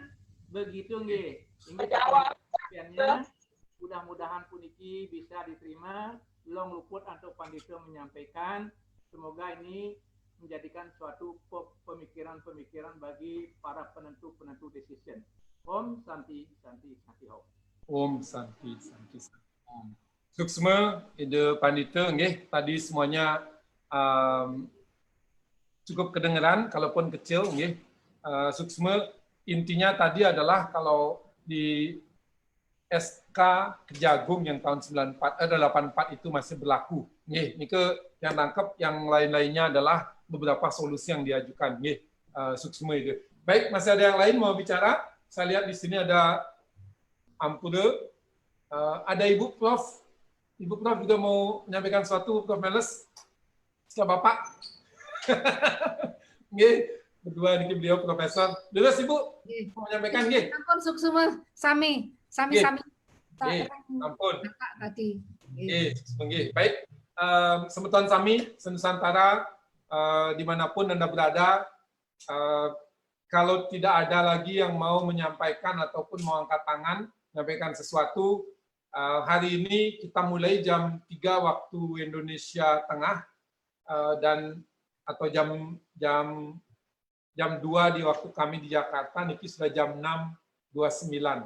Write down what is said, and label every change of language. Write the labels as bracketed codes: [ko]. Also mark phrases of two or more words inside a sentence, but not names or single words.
[id] Begitu nggih. Ini mudah-mudahan puniki bisa diterima. Long luput atau pandita menyampaikan. Semoga ini menjadikan suatu pemikiran-pemikiran bagi para penentu decision. [sa] Om Santi Santi Santi Om. Om Santi Santi Santi Om. [ban] Suksma ide pandita nggih, [id] tadi semuanya cukup kedengeran kalaupun kecil nggih. Suksma intinya tadi adalah kalau di SK Kejagung yang tahun 84 itu masih berlaku nggih. Nike yang nangkep, yang lain-lainnya adalah beberapa solusi yang diajukan nggih. Suksma itu. Baik, masih ada yang lain mau bicara? Saya lihat di sini ada Ampura, ada Ibu Prof. Ibu Prof juga mau menyampaikan sesuatu, Prof. Meles. Setelah Bapak. Nggih, berdua ini beliau profesor. Dulu Ibu mau menyampaikan nggih. [ban] Ampun Suksma, sami. Ampun. [id] Tadi. Nggih. Baik. Semeton sami Senusantara dimanapun Anda berada, kalau tidak ada lagi yang mau menyampaikan ataupun mau angkat tangan menyampaikan sesuatu, hari ini kita mulai jam 3 waktu Indonesia Tengah dan atau jam 2 di waktu kami di Jakarta, niki sudah jam 6.29.